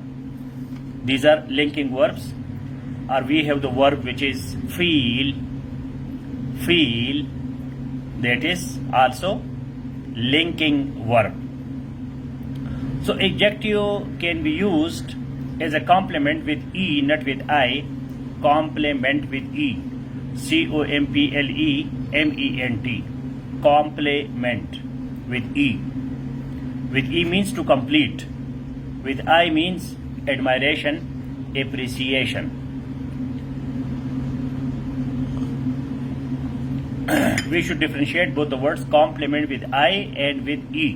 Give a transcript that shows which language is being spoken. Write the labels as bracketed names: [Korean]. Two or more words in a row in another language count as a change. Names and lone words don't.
[English] These are linking verbs. Or we have the verb which is feel. Feel. That is also linking verb. So adjective can be used as a complement with E, not with I. Complement with E. C-O-M-P-L-E-M-E-N-T. Complement with E. With E means to complete. With I means admiration, appreciation. We should differentiate both the words complement with I and with E.